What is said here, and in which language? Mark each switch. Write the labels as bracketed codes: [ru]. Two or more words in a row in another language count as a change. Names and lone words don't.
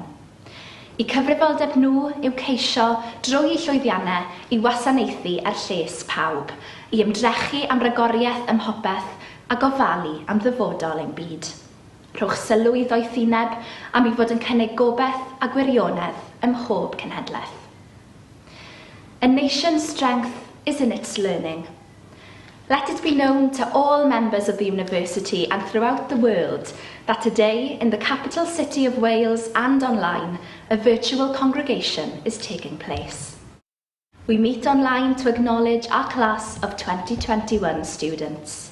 [cy] I cyfrifoldeb nhw yw ceisio drwy llwyddiannau I wasanaethu lles pawb, I ymdrechu am ragoriaeth ym mhopeth a gofalu am ddyfodol ein byd. Rhowch sylw I ddoethineb am I fod yn cynnig gobeith a gwirionedd ym mhob cenhedlaeth. [en] A nation's strength is in its learning. Let it be known to all members of the university and throughout the world that today, in the capital city of Wales and online, a virtual congregation is taking place. We meet online to acknowledge our class of 2021 students.